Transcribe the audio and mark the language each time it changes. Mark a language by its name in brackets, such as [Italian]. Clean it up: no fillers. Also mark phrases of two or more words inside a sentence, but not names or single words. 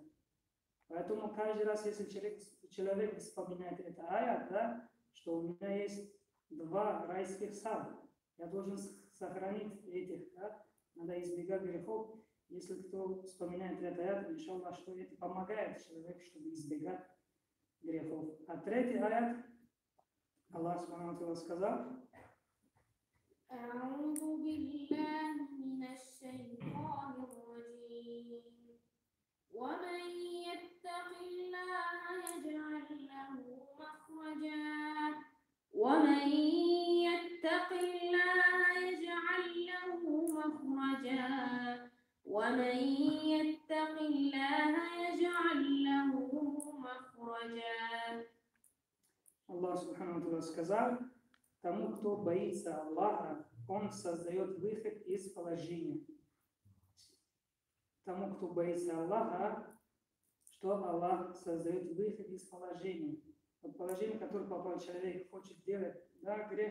[Russian] Поэтому каждый раз, если человек вспоминает это аят, да, что у меня есть 2 райских сада, я должен сохранить этих, да, надо избегать грехов. Если кто вспоминает это аят, иншаллах, что это помогает человеку, чтобы избегать грехов. А третий аят, Аллах [Arabic] سبحانه وتعالى [Russian] сказал, [Arabic] أعوذ بالله من الشيطان الرجيم ومن يتق الله يجعل له مخرجا ومن يتق الله يجعل له مخرجا ومن يتق الله يجعل له مخرجا. [Russian] Аллах [Arabic] سبحانه وتعالى [Russian] сказал, тому, кто боится Аллаха, он создает выход из положения. Тому, кто боится Аллаха, что Аллах создает выход из положения. Вот положение, которое попал человек, хочет делать, да, грех.